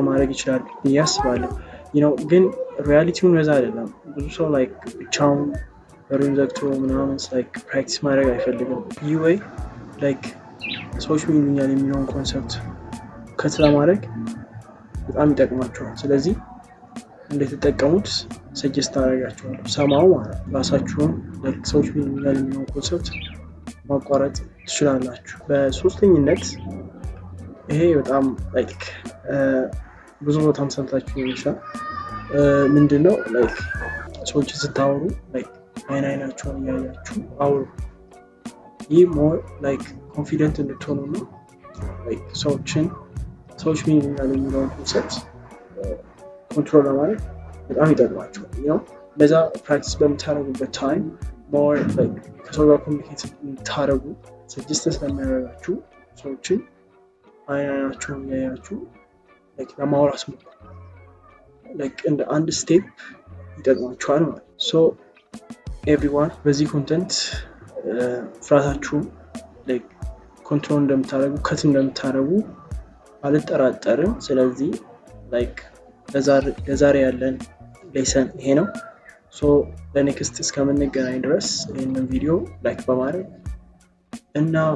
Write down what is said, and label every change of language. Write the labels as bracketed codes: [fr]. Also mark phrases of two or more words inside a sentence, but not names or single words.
[am] ማድረግ ይችላል ብዬ አስባለሁ። ግን ሪያሊቲውን በዛ አይደለም። ብዙ ሰው like ብቻውን በሩን ዘግቶ ምናምን like ፕራክቲስ ማድረግ አይፈልግም። ይህ ወይ like ሰዎች ምን ይሉኛል የሚለውን ኮንሰፕት ለማድረግ በጣም ይጠቅማቸዋል። ስለዚህ እንድትጠቀሙት ሰጀስት አደርጋችኋለሁ። ሰማው ማለት ራሳችሁን like ሰዎች ምን ይሉኛል የሚለውን ኮንሰፕት ማቋረጥ ትችላላችሁ። በሶስተኝነት ይሄ በጣም like ብዙ ቦታም ሰምታችሁ ይሆናል። ምንድነው like ሰዎች ስታወሩ like አይናቸውን እያያችሁ አውሩ። ይህ [en] more like [am] ኮንፊደንት እንድትሆኑ ነው። like ሰዎች ምን ይሉኛል የሚለውን ኮንሰፕት ኮንትሮል ለማድረግ በጣም ይጠቅማችኋል። ለዛ ፕራክቲስ በምታደርጉበት ታይም [en] more like [am] ከሰው ጋር ኮሚኒኬት እንድታደርጉ ሰጀስት ስለሚያደርጋችሁ ሰዎችን አይናቸውን እያያችሁ like ለማውራት like እንደ አንድ ስቴፕ ይጠቅማችኋል ማለት ነው። ኤቭሪዋን በዚህ ኮንተንት ፍራታችሁን like ኮንትሮል እንደምታደርጉ ከት እንደምታደርጉ አልጠራጠርም። ስለዚህ like ለዛሬ ያለን ሌሰን ይሄ ነው። ለኔክስት እስከምንገናኝ ድረስ ይሄንን ቪዲዮ ላይክ በማድረግ እና